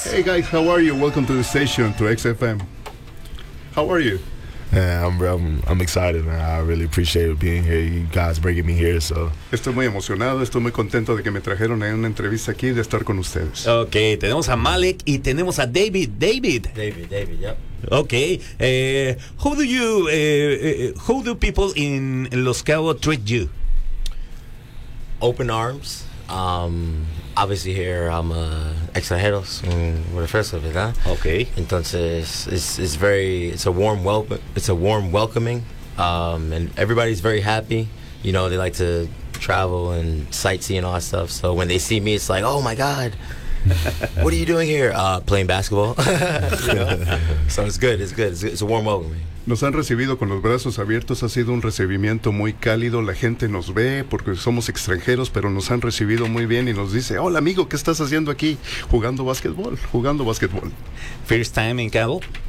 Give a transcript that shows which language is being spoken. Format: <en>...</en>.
<en>Hey guys, how are you? Welcome to the station, to XFM. How are you? I'm excited, man. I really appreciate being here. You guys bringing me here, so.</en> <es>Estoy muy emocionado, estoy muy contento de que me trajeron en una entrevista aquí y de estar con ustedes. Okay, tenemos a Malik y tenemos a David.</es> <en>David, yep. Okay. How do people in Los Cabos treat you? Open arms. Obviously here I'm extranjeros, refresco, ¿verdad? Okay. Entonces it's a warm welcoming, and everybody's very happy. You know, they like to travel and sightsee and all that stuff. So when they see me, it's like, oh my God, what are you doing here? Playing basketball. You know? So it's good. It's a warm welcoming.</en> <es>Nos han recibido con los brazos abiertos, ha sido un recibimiento muy cálido, la gente nos ve porque somos extranjeros, pero nos han recibido muy bien y nos dice, hola amigo, ¿qué estás haciendo aquí? Jugando básquetbol.</es> <en>First time in Cabo?</en>